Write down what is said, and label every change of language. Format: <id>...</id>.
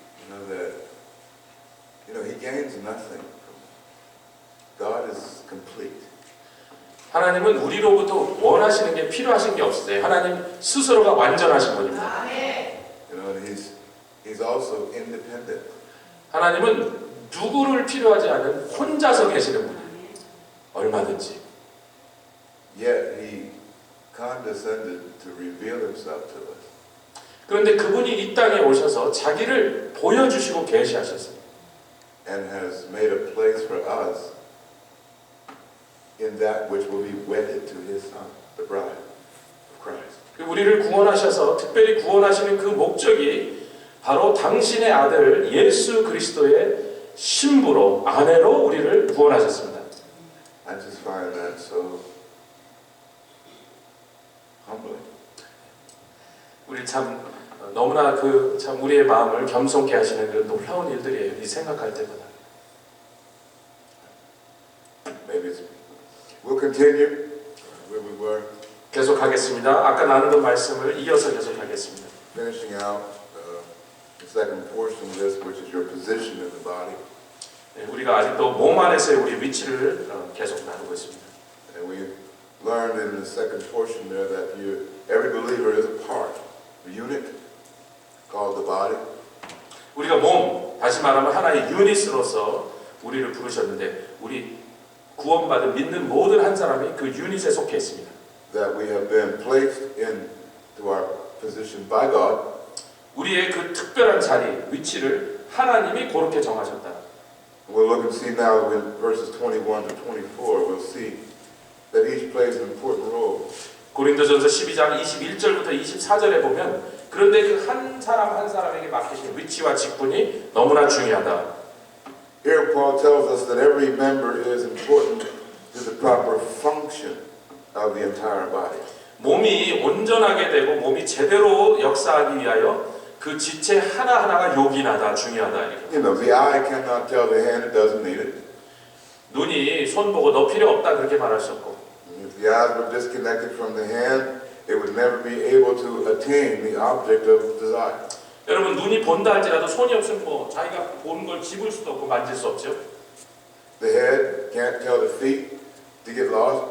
<en>You know that, He gains nothing from it. God is complete.</en> <ko>하나님은 우리로부터 원하시는 게 필요하신 게 없으세요. 하나님 스스로가 완전하신 분입니다.</ko> <en>And He's also independent.</en> <ko>하나님은 누구를 필요하지 않은 혼자서 계시는 분이에요. 얼마든지.</ko> <en>Yet He condescended to reveal Himself to us.</en> <ko>그런데 그분이 이 땅에 오셔서 자기를 보여주시고 계시하셨어요.</ko> <en>And has made a place for us in that which will be wedded to His Son, the bride of Christ.</en> <ko>우리를 구원하셔서 특별히 구원하시는 그 목적이 바로 당신의 아들 예수 그리스도의 신부로 아내로 우리를 구원하셨습니다.</ko> <en>I just find that so humbling.</en> <ko>우리 참 너무나 참 우리의 마음을 겸손케 하시는 그런 놀라운 일들이에요. 이 생각할 때마다.</ko> <en>Maybe we'll continue where we were.</en> <ko>계속하겠습니다. 아까 나누던 말씀을 이어서 계속하겠습니다.</ko> <en>Finishing out the second portion of this, which is your position in the body.</en> <ko>우리가 아직도 몸 안에서의 우리 위치를 계속 나누고 있습니다.</ko> <en>And we learned in the second portion there that every believer is a part, a unit called the body.</en> <ko>우리가 몸, 다시 말하면 하나의 유닛으로서 우리를 부르셨는데 우리 구원받은 믿는 모든 한 사람이 그 유닛에 속해 있습니다.</ko> <en>That we have been placed into our position by God.</en> <ko>우리의 그 특별한 자리, 위치를 하나님이 그렇게 정하셨다.</ko> <en>We'll look and see now in verses 21 to 24, we'll see that each plays an important role.</en> <ko>고린도전서 12장 21절부터 24절에 보면 그런데 그 한 사람 한 사람에게 맡기신 위치와 직분이 너무나 중요하다.</ko> <en>Here Paul tells us that every member is important to the proper function of the entire body.</en> <ko>몸이 온전하게 되고 몸이 제대로 역사하기 위하여 그 지체 하나하나가 요긴하다, 중요하다.</ko> <en>You know, the eye cannot tell the hand it doesn't need it.</en> <ko>눈이 손 보고 너 필요 없다 그렇게 말할 수 없고.</ko> <en>If the eyes were disconnected from the hand, it would never be able to attain the object of desire.</en> <ko>여러분 눈이 본다 할지라도 손이 없으면 뭐 자기가 보는 걸 집을 수도 없고 만질 수 없죠.</ko> <en>The head can't tell the feet to get lost.</en>